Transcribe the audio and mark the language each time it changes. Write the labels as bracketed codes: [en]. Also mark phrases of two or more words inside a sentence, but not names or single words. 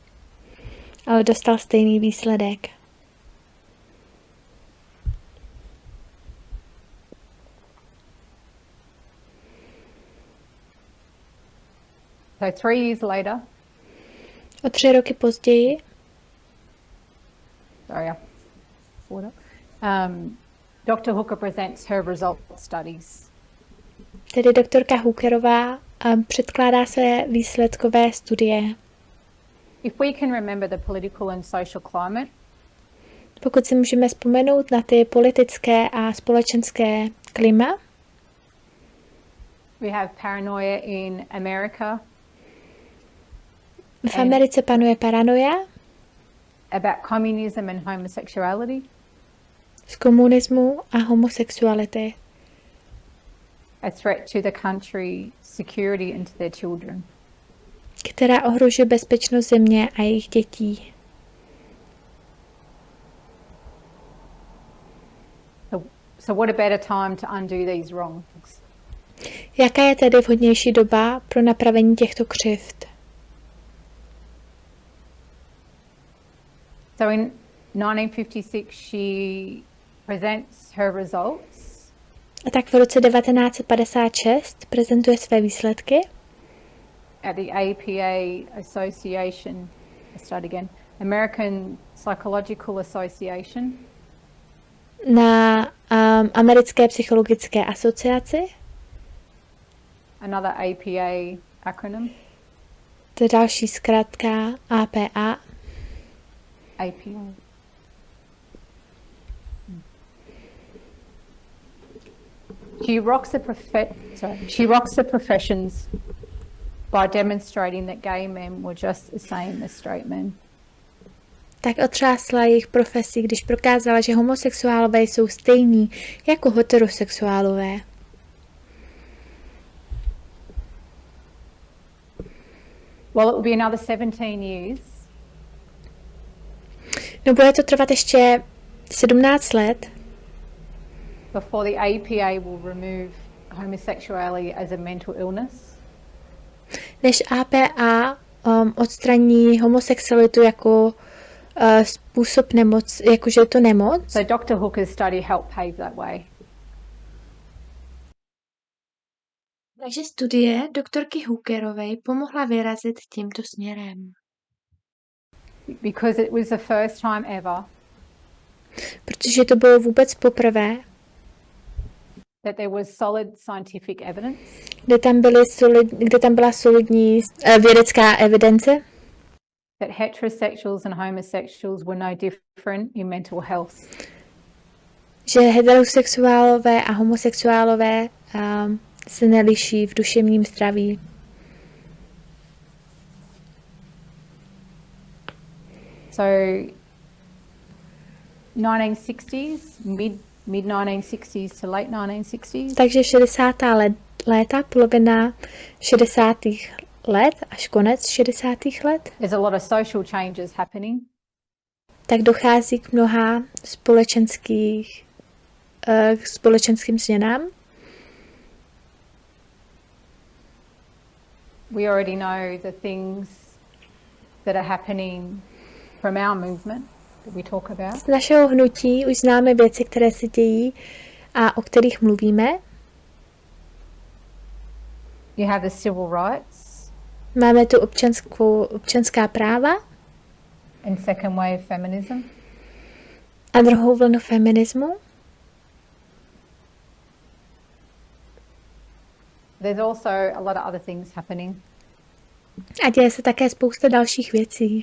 [cs] Ale dostal stejný výsledek. [en] So 3 years later, [cs] o 3 roky později, [en] Dr. Hooker presents her result studies. [cs] Tedy doktorka Hookerová předkládá své výsledkové studie. [en] If we can remember the political and social climate, [cs] pokud si můžeme vzpomenout na ty politické a společenské klima, [en] we have paranoia in America. [cs] V Americe panuje paranoia [en] about communism and homosexuality. [cs] Z komunismu a homosexuality. [en] A threat to the country, security and to their children. [cs] Která ohrožuje bezpečnost země a jejich dětí. [en] So what a better time to undo these wrongs? [cs] Jaká je tedy vhodnější doba pro napravení těchto křivd? [en] So in 1956 she presents her results. [cs] A tak v roce 1956 prezentuje své výsledky [en] at the APA Association, American Psychological Association. [cs] Na Americké psychologické asociaci. [en] Another APA acronym. [cs] To je další zkratka APA. [en] APA. She rocks the professions by demonstrating that gay men were just the same as straight men. [cs] Tak otřásla jejich profesí, když prokázala, že homosexuálové jsou stejní jako heterosexuálové. [en] Well, it will be another 17 years. [cs] No, bude to trvat ještě 17 let. [en] Before the APA will remove homosexuality as a mental illness. [cs] Než APA odstraní homosexualitu jako způsob nemoc, jakože je to nemoc. [en] So Dr. Hooker's study helped pave that way. [cs] Takže studie doktorky Hookerové pomohla vyrazit tímto směrem. [en] Because it was the first time ever. [cs] Protože to bylo vůbec poprvé. [en] That there was solid scientific evidence. [cs] Kde tam byla solidní vědecká evidence. [en] That heterosexuals and homosexuals were no different in mental health. [cs] Že heterosexuálové a homosexuálové se neliší v duševním zdraví. [en] So 1960s, mid 1960s to late 1960s. [cs] Takže 60. léta, polovina 60. let až konec 60. let. [en] There's a lot of social changes happening. [cs] Tak dochází k mnoha společenským změnám. [en] We already know the things that are happening from our movement that we talk about. [cs] Z našeho hnutí už známe věci, které se dějí a o kterých mluvíme. [en] You have the civil rights. [cs] Máme tu občanská práva. [en] And second wave feminism. [cs] A druhou vlnu feminismu. [en] There's also a lot of other things happening. [cs] A děje se také spousta dalších věcí.